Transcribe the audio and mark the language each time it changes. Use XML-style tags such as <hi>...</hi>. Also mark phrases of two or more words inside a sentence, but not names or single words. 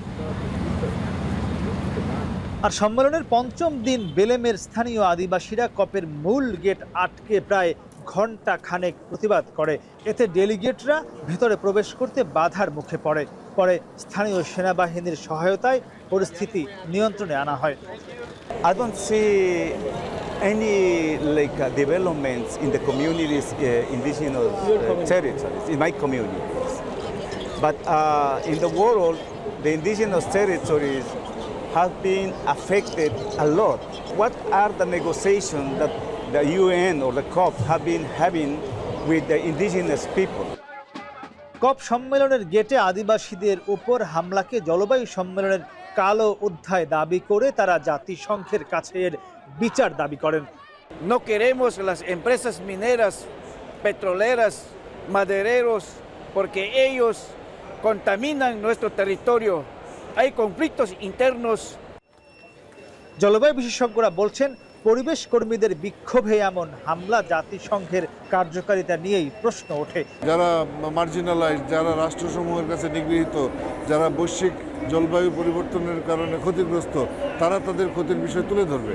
<bn>আর সম্মেলনের পঞ্চম দিন বেলেমের স্থানীয় আদিবাসীরা কপের মূল গেট আটকে প্রায় ঘন্টা খানেক প্রতিবাদ করে। এতে ডেলিগেটরা ভেতরে প্রবেশ করতে বাধার মুখে পড়ে। পরে স্থানীয় সেনাবাহিনীর সহায়তায় পরিস্থিতি নিয়ন্ত্রণে আনা হয়।</bn> <en>I don't see any developments in the communities, indigenous territories, in my communities. But in the world, the indigenous territories have been affected a lot. What are the negotiations that the UN or the COP have been having with the indigenous people?</en> <bn>কপ সম্মেলনের গেটে আদিবাসীদের উপর হামলাকে জলবায়ু সম্মেলনের কালো অধ্যায় দাবি করে তারা জাতিসংঘের কাছে এর বিচার দাবি করেন।</bn> <es>No queremos las empresas mineras, petroleras, madereros, porque ellos contaminan nuestro territorio. Hay conflictos internos.</es> <bn>জলবায়ু বিশেষজ্ঞরা বলছেন পরিবেশ কর্মীদের বিক্ষোভে এমন হামলা জাতিসংঘের কার্যকারিতা নিয়েই প্রশ্ন ওঠে। যারা মার্জিনালাইজ, যারা রাষ্ট্রসমূহের কাছে নিগৃহীত, যারা বৈশ্বিক জলবায়ু পরিবর্তনের কারণে ক্ষতিগ্রস্ত, তারা তাদের ক্ষতির বিষয় তুলে ধরবে।</bn>